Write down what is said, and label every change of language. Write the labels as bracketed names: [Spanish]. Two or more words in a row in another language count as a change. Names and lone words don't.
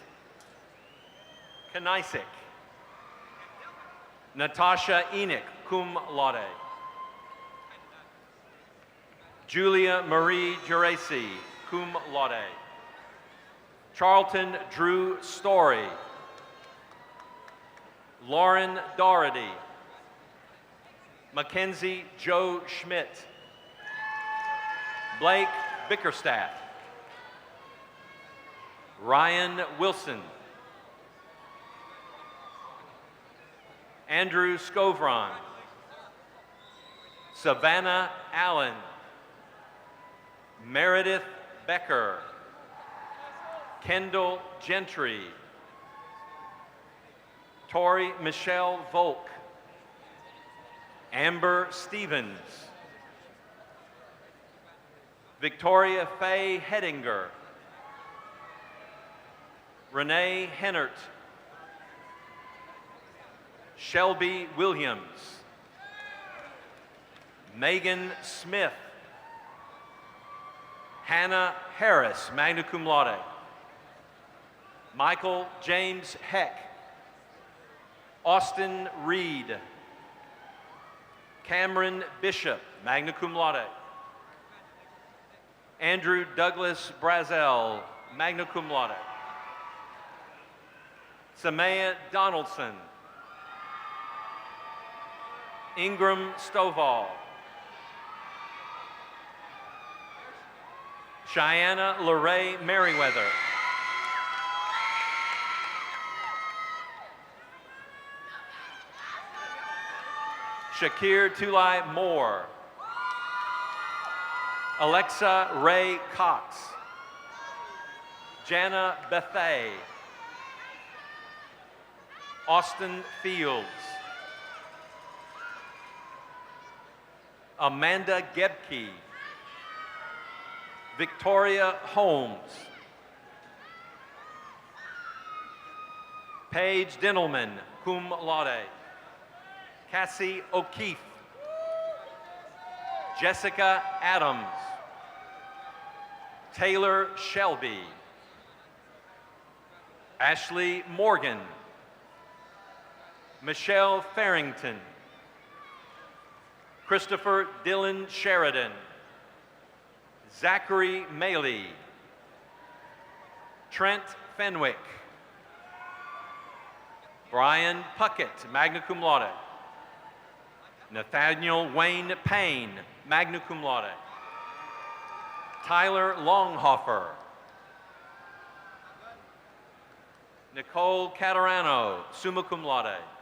[English] Kanisik. Natasha Enoch, [Latin] cum laude. [English] Julia Marie Geraci, [Latin] cum laude. [English] Charlton Drew Story. Lauren Doherty. Mackenzie Joe Schmidt. Blake Bickerstaff. Ryan Wilson. Andrew Scovron. Savannah Allen. Meredith Becker. Kendall Gentry. Tori Michelle Volk. Amber Stevens. Victoria Faye Hedinger. Renee Hennert. Shelby Williams. Megan Smith. Hannah Harris, [Latin] magna cum laude. [English] Michael James Heck. Austin Reed. Cameron Bishop, [Latin] magna cum laude. [English] Andrew Douglas Brazel, [Latin] magna cum laude. [English] Samaya Donaldson. Ingram Stovall. Cheyenne Lorraine Merriweather. Shakir Tulai Moore. Alexa Ray Cox. Jana Bethay. Austin Fields. Amanda Gebke. Victoria Holmes. Paige Dintelman, [Latin] cum laude. [English] Cassie O'Keefe. Jessica Adams. Taylor Shelby. Ashley Morgan. Michelle Farrington. Christopher Dylan Sheridan. Zachary Maley. Trent Fenwick. Brian Puckett, [Latin] magna cum laude. [English] Nathaniel Wayne Payne, [Latin] magna cum laude. [English] Tyler Longhofer. Nicole Catarano, [Latin] summa cum laude.